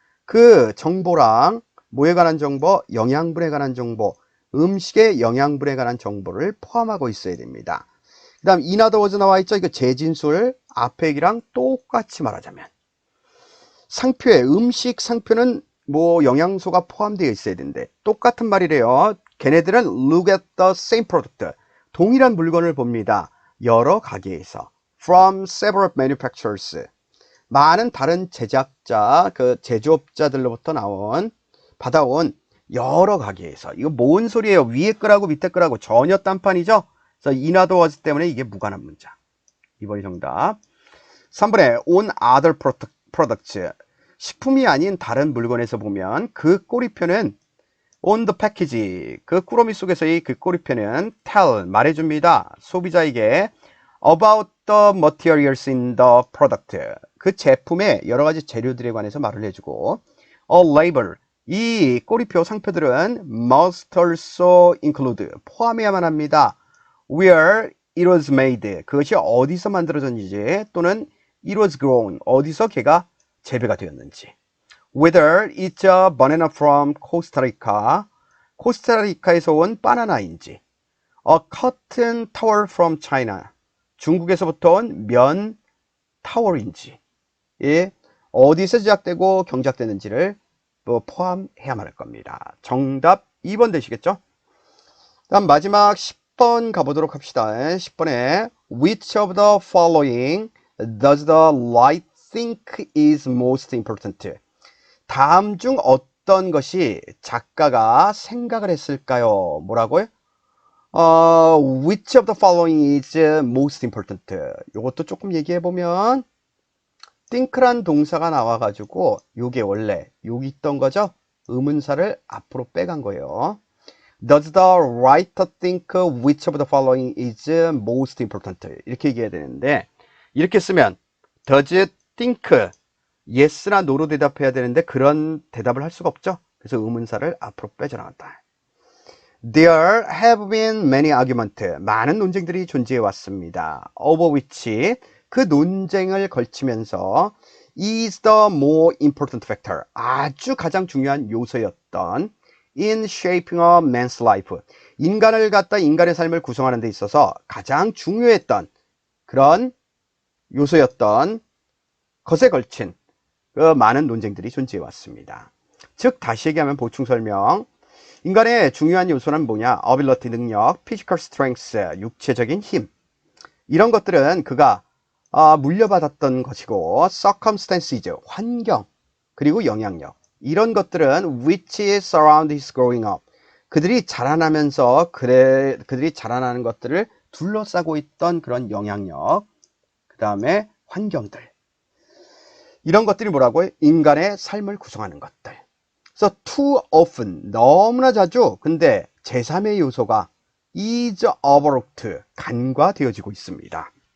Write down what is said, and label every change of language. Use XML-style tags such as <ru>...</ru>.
<ko>그 정보랑 뭐에 관한 정보? 영양분에 관한 정보, 음식의 영양분에 관한 정보를 포함하고 있어야 됩니다. 그 다음</ko> <en>in other words</en> <ko>나와 있죠? 이거 재진술, 앞에 얘기랑 똑같이 말하자면 상표에, 음식 상표는 뭐 영양소가 포함되어 있어야 되는데 똑같은 말이래요. 걔네들은</ko> <en>look at the same product,</en> <ko>동일한 물건을 봅니다. 여러 가게에서</ko> <en>from several manufacturers,</en> <ko>많은 다른 제작자, 그 제조업자들로부터 받아온 여러 가게에서. 이거 뭔 소리예요? 위에 거라고 밑에 거라고 전혀 딴판이죠. 그래서 in other words 때문에 이게 무관한 문장. 2번이 정답. 3번에</ko> <en>on other products,</en> <ko>식품이 아닌 다른 물건에서 보면 그 꼬리표는</ko> <en>on the package,</en> <ko>그 꾸러미 속에서의 그 꼬리표는 tell, 말해줍니다. 소비자에게</ko> <en>about the materials in the product,</en> <ko>그 제품의 여러 가지 재료들에 관해서 말을 해주고, a label, 이 꼬리표 상표들은</ko> <en>must also include,</en> <ko>포함해야만 합니다.</ko> <en>where it was made,</en> <ko>그것이 어디서 만들어졌는지, 또는</ko> <en>it was grown,</en> <ko>어디서 걔가 재배가 되었는지.</ko> <en>whether it's a banana from Costa Rica,</en> <ko>코스타리카에서 온 바나나인지.</ko> <en>a cotton towel from China,</en> <ko>중국에서부터 온 면 타월인지. 예, 어디서 제작되고 경작되는지를 포함해야만 할 겁니다. 정답 2번 되시겠죠? 다음 마지막 10번 가보도록 합시다.</ko> <en>10번에 Which of the following does the writer think is most important?</en> <ko>다음 중 어떤 것이 작가가 생각을 했을까요? 뭐라고요?</ko> <en>Which of the following is most important?</en> <ko>이것도 조금 얘기해보면 think란 동사가 나와가지고 요게 원래 여기 있던 거죠? 의문사를 앞으로 빼간 거예요.</ko> <en>Does the writer think which of the following is most important?</en> <ko>이렇게 얘기해야 되는데, 이렇게 쓰면</ko> <en>does think,</en> <ko>yes나 no로 대답해야 되는데 그런 대답을 할 수가 없죠. 그래서 의문사를 앞으로 빼져나갔다.</ko> <en>There have been many arguments.</en> <ko>많은 논쟁들이 존재해 왔습니다.</ko> <en>Over which</en> <ko>그 논쟁을 걸치면서</ko> <en>is the more important factor.</en> <ko>아주 가장 중요한 요소였던</ko> <en>in shaping a man's life.</en> <ko>인간을 갖다 인간의 삶을 구성하는 데 있어서 가장 중요했던 그런 요소였던 것에 걸친 그 많은 논쟁들이 존재해 왔습니다. 즉 다시 얘기하면 보충 설명. 인간의 중요한 요소는 뭐냐?</ko> <en>ability 능력, physical strength,</en> <ko>육체적인 힘. 이런 것들은 그가 물려받았던 것이고 circumstances, 환경, 그리고 영향력. 이런 것들은</ko> <en>which surround his growing up.</en> <ko>그들이 자라나면서 그들이 자라나는 것들을 둘러싸고 있던 그런 영향력, 그 다음에 환경들. 이런 것들이 뭐라고요? 인간의 삶을 구성하는 것들. 그래서</ko> <en>too often,</en> <ko>너무나 자주, 근데 제3의 요소가</ko> <en>is overlooked,</en> <ko>간과되어지고 있습니다.</ko>